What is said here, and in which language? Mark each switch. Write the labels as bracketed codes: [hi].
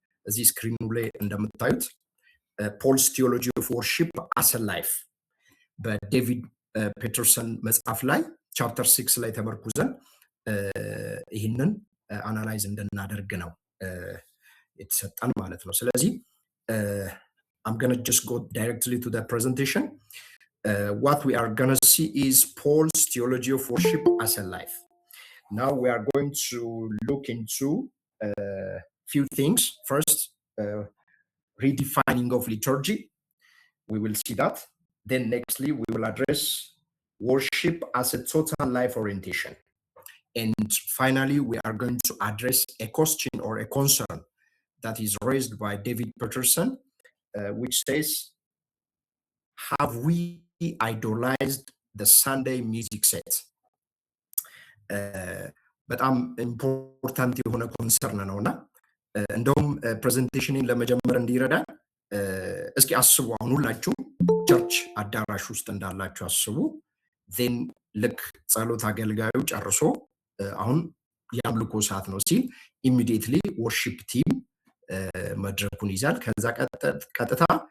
[am] እዚህ ስክሪኑ ላይ እንደምታዩት ፖልስ ቲዮሎጂ ኦፍ ወርሺፕ አስ ኤ ላይፍ በዴቪድ ፔተርሰን መጽሐፍ ላይ ቻፕተር 6 ላይ ተመርኩዘን ይህንን አናላይዝ እንድናደርግ ነው የተሰጠን ማለት ነው። ስለዚህ [en] I'm going to just go directly to the presentation. What we are going to see is Paul's theology of worship as a life. Now we are going to look into a few things. First, redefining of liturgy. We will see that. Then nextly, we will address worship as a total life orientation. And finally, we are going to address a question or a concern that is raised by David Peterson, which says, have we idolized the Sunday music set? [am] በጣም ኢምፖርታንት የሆነ ኮንሰርን ነውና እንደውም ፕሬዘንቴሽንን ለመጀመር እንዲረዳ እስኪ አስቡ። አሁን ሁላችሁ ቸርች አዳራሽ ውስጥ እንዳላችሁ አስቡ። ዜን ልክ ጸሎት አገልጋዩ ጨርሶ አሁን የአምልኮ ሰዓት ነው ሲል ኢሚዲየትሊ ወርሺፕ ቲም መድረኩን ይዛል። ከዛ ቀጥታ